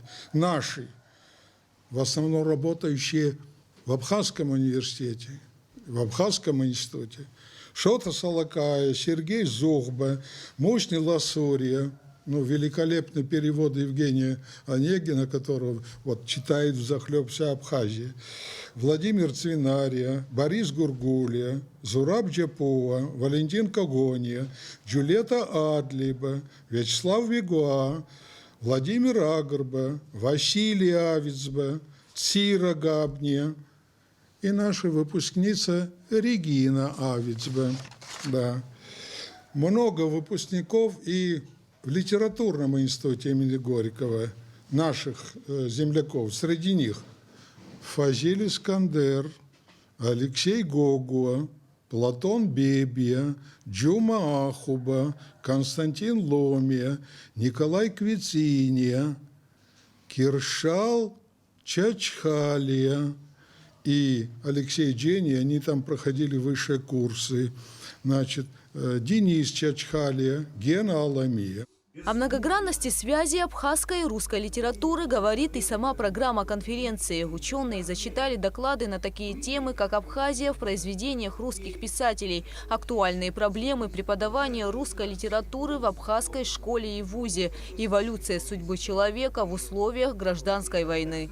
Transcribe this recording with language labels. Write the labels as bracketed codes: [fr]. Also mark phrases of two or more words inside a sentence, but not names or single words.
[ru] Наши, в основном работающие в Абхазском университете, в Абхазском институте. Шота Салакая, Сергей Зохба, Мощный Ласурия, ну, великолепный перевод Евгения Онегина, которого вот читает взахлеб вся Абхазия, Владимир Цвинария, Борис Гургулия, Зураб Джапова, Валентин Когония, Джулета Адлиба, Вячеслав Вигуа, Владимир Агрба, Василий Авицба, Цира Габния и наша выпускница Регина Авицба. Да. Много выпускников и в литературном институте имени Горького, наших земляков, среди них Фазиль Искандер, Алексей Гогуа, Платон Бебия, Джума Ахуба, Константин Ломия, Николай Квициния, Киршал Чачхалия и Алексей Джени, они там проходили высшие курсы. Значит, Денис Чачхалия, Гена Аламия. О многогранности связи абхазской и русской литературы говорит и сама программа конференции. Ученые зачитали доклады на такие темы, как Абхазия в произведениях русских писателей, актуальные проблемы преподавания русской литературы в абхазской школе и вузе, эволюция судьбы человека в условиях гражданской войны.